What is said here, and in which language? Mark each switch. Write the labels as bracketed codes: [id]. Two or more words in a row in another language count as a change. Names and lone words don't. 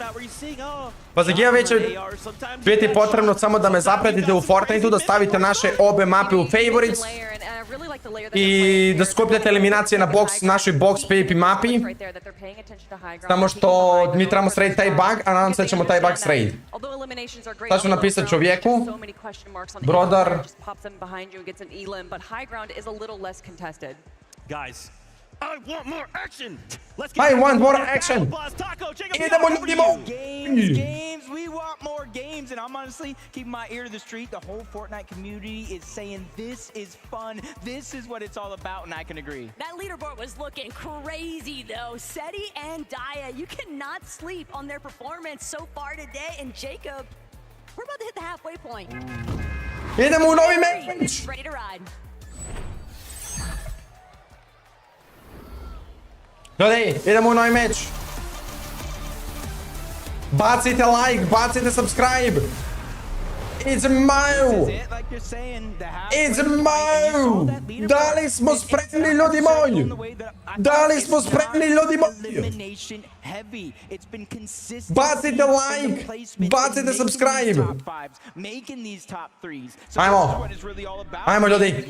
[sr] Pa za giveaway će biti potrebno samo da me zapratite u Fortniteu, da stavite naše obe mape u favorites i da skupljate eliminacije na našoj box PvP mapi. Samo što mi trebamo srediti taj bug, a nadam se da ćemo taj bug srediti. Sad ću napisati čovjeku. Brodar. [en] Guys, I want more action. I want more action. [sr] Idemo ljudimo. [en] Games. We want more games, and I'm honestly keeping my ear to the street. The whole Fortnite community is saying this is fun. This is what it's all about, and I can agree. That leaderboard was looking crazy, though. Seti and Daya, you cannot sleep on their performance so far today. And Jacob, we're about to hit the halfway point. [sr] Idemo u novi meč. [en] Ready to ride. [sr] Ljudi, idemo u novi meč. Bacite like, bacite subscribe. [en] It's moje. It's moje. [sr] Da li smo spremni, ljudi moji? Da li smo spremni, ljudi moji? Bacite like, bacite subscribe. Ajmo ljudi.